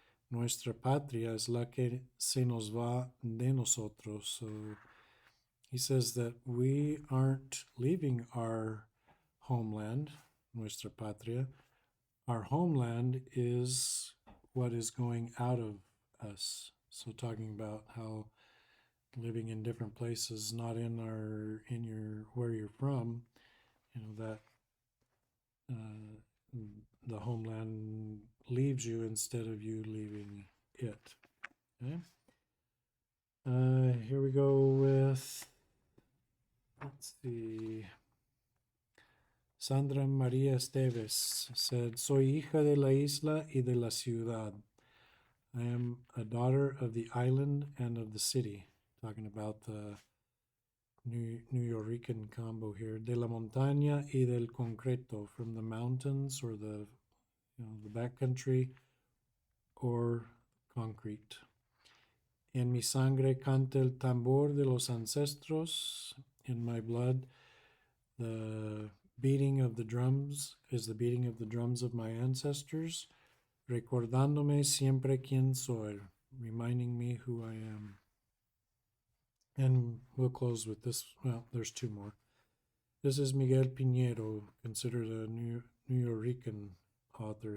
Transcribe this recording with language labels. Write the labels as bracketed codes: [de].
[es] Nuestra patria es la que se nos va de nosotros. [en] So he says that we aren't leaving our homeland, [es] nuestra patria. [en] Our homeland is what is going out of us. So talking about how living in different places, not in where you're from, that the homeland leaves you instead of you leaving it. Okay. Here we go with, let's see. [es] Sandra María Esteves said, Soy hija de la isla y de la ciudad. [en] I am a daughter of the island and of the city. Talking about the Nuyorican combo here. [es] De la montaña y del concreto, [en] from the mountains or the backcountry or concrete. [es] En mi sangre canta el tambor de los ancestros. [en] In my blood, the beating of the drums is the beating of the drums of my ancestors. [es] Recordándome siempre quién soy, [en] reminding me who I am. And we'll close with this. Well, there's two more. This is Miguel Piñero, considered a Nuyorican author.